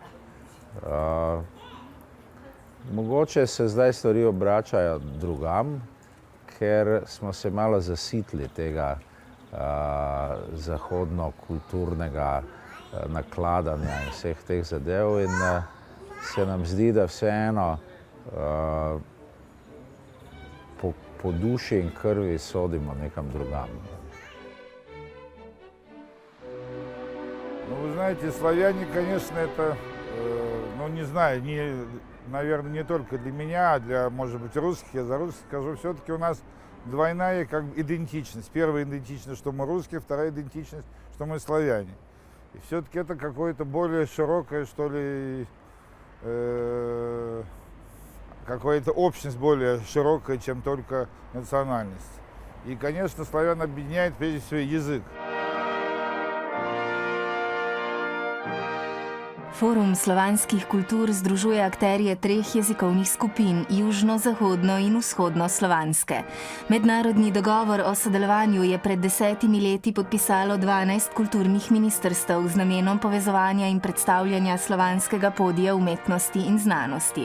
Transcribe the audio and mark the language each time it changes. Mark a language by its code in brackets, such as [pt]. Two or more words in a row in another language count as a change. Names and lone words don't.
[sl] Mogoče se zdaj stvari obračajo drugam, ker smo se malo zasitili tega zahodno-kulturnega nakladanja in vseh teh zadev in se nam zdi, da vseeno po duši in krvi sodimo nekam drugam. [ru] Ну, вы знаете, славяне, конечно, это, ну, не знаю, наверное, не только для меня, а для, может быть, русских, я за русских скажу, все-таки у нас двойная как бы идентичность. Первая идентичность, что мы русские, вторая идентичность, что мы славяне. И все-таки это какое-то более широкое, что ли, какая-то общность более широкая, чем только национальность. И, конечно, славян объединяет прежде всего язык. [sl] Forum slovanskih kultur združuje akterje 3 jezikovnih skupin, južno, zahodno in vzhodno slovanske. Mednarodni dogovor o sodelovanju je pred 10 leti podpisalo 12 kulturnih ministrstev z namenom povezovanja in predstavljanja slovanskega podija umetnosti in znanosti.